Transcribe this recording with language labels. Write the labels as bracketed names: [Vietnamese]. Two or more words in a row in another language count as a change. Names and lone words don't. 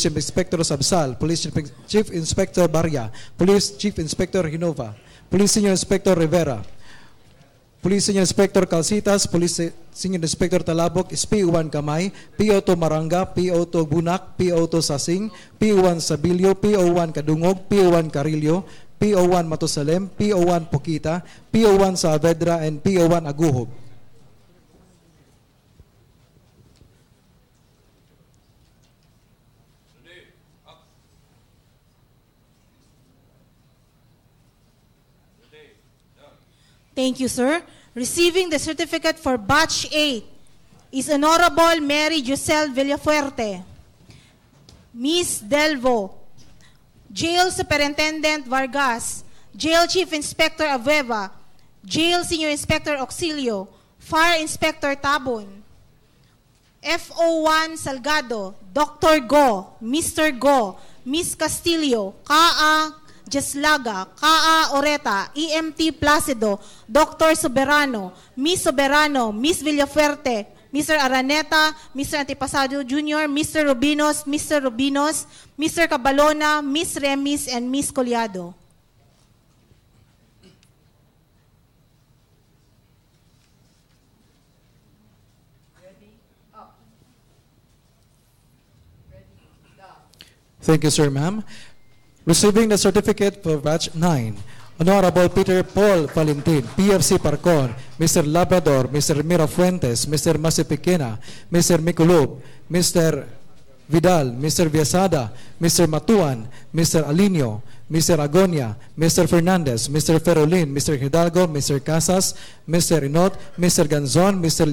[English] Chief Inspector Sabsal, Police Chief Inspector Barya, Police Chief Inspector Hinova, Police Senior Inspector Rivera, Police Senior Inspector Calcitas, Police Senior Inspector Talabok, is PO1 Kamay, PO2 Maranga, PO2 Bunak, PO2 Sasing, PO1 Sabilio, PO1 Kadungog, PO1 Carillo, PO1 Matusalem, PO1 Pokita, PO1 Saavedra, and PO1 Aguhob. Thank you, sir. Receiving the certificate for Batch 8 is Honorable Mary Giselle Villafuerte, Miss Delvo, Jail Superintendent Vargas, Jail Chief Inspector Avueva, Jail Senior Inspector Auxilio, Fire Inspector Tabon, FO1 Salgado, Dr. Go, Mr. Go, Miss Castillo, Kaa Jeslaga, Kaa Oreta, EMT Placido, Dr. Soberano, Miss Villafuerte, Mr. Araneta, Mr. Antipasado Jr., Mr. Rubinos, Mr. Cabalona, Miss Remis, and Miss Collado. Thank you, sir, ma'am. Receiving the certificate for Batch 9, Honorable Peter Paul Valentin, PFC Parcon, Mr. Labrador, Mr. Mira Fuentes, Mr. Masipiquena, Mr. Miculob, Mr. Vidal, Mr. Viasada, Mr. Matuan, Mr. Alinio, Mr. Agonia, Mr. Fernandez, Mr. Ferolin, Mr. Hidalgo, Mr. Casas, Mr. Inot, Mr. Ganzon, Mr.